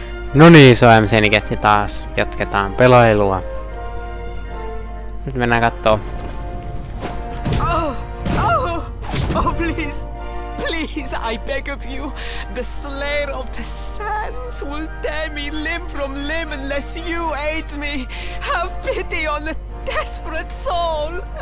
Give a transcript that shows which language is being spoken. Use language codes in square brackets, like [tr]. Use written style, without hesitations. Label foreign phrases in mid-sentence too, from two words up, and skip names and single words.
[fi] No niin, MC-niketsi taas. Jatketaan pelailua. Nyt mennään kattoo. [en] Oh, please. Please, I beg of you. The Slayer of the Sands will tear me limb from limb unless you aid me. Have pity on a desperate soul.